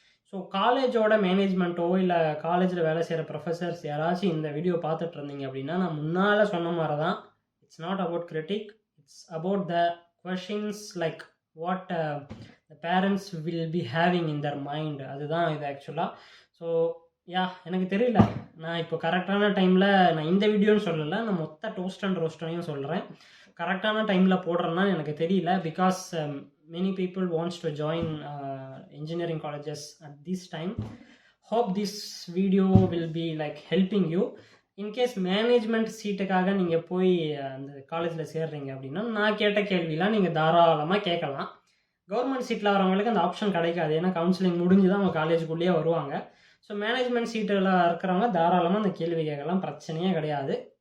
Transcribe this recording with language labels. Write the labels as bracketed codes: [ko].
[ta] So காலேஜோட மேனேஜ்மெண்ட்டோ இல்லை காலேஜில் வேலை செய்கிற ப்ரொஃபஸர்ஸ் யாராச்சும் இந்த வீடியோ பார்த்துட்டு இருந்தீங்க அப்படின்னா, நான் முன்னால் சொன்ன மாதிரி தான், it's not about critic, it's about the questions like [en] what the parents will be having in their mind. [ta] அதுதான் இது ஆக்சுவலாக. ஸோ எனக்கு தெரியல, நான் இப்போ கரெக்டான டைமில் நான் இந்த வீடியோன்னு சொல்லலை, நான் மொத்த டோஸ்ட் அண்ட் ரோஸ்ட்டையும் சொல்கிறேன். கரெக்டான டைமில் போடுறேன்னா எனக்கு தெரியல. [en] Because many people wants to join engineering colleges at this time. Hope this video will be like helping you. [ta] In case management சீட்டுக்காக நீங்கள் போய் அந்த காலேஜில் சேர்றீங்க அப்படின்னா நான் கேட்ட கேள்விலாம் நீங்கள் தாராளமாக கேட்கலாம். கவர்மெண்ட் சீட்டில் வரவங்களுக்கு அந்த ஆப்ஷன் கிடைக்காது. ஏன்னா கவுன்சிலிங் முடிஞ்சு தான் அவங்க காலேஜுக்குள்ளேயே வருவாங்க. ஸோ மேனேஜ்மெண்ட் சீட்டில் இருக்கிறவங்க தாராளமாக அந்த கேள்வி கேட்கலாம், பிரச்சனையே கிடையாது.